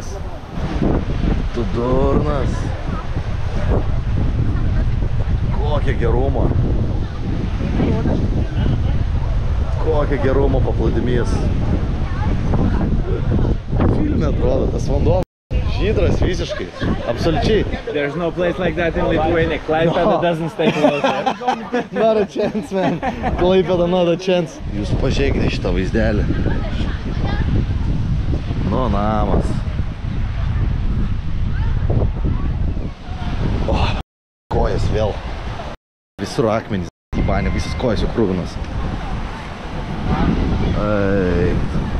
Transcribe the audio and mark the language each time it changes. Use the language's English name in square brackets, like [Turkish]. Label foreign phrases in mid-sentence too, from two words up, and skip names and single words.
[Lithuanian] Tu durnas. Kokia gerumo. Kokia gerumo paplūdimys. Filme atrodo, tas vanduo. Žydras visiškai, absoliučiai. [English] There's no place like that in Lithuania. Klaipėda doesn't stay closer. Not a chance, man. Klaipėda, not a chance. [Lithuanian] Jūs pažiūrėkite šitą vaizdelį. Nu, namas. O, kojas vėl. Visur akmenys, įbanė, visas kojas jau krūvinas. Eik.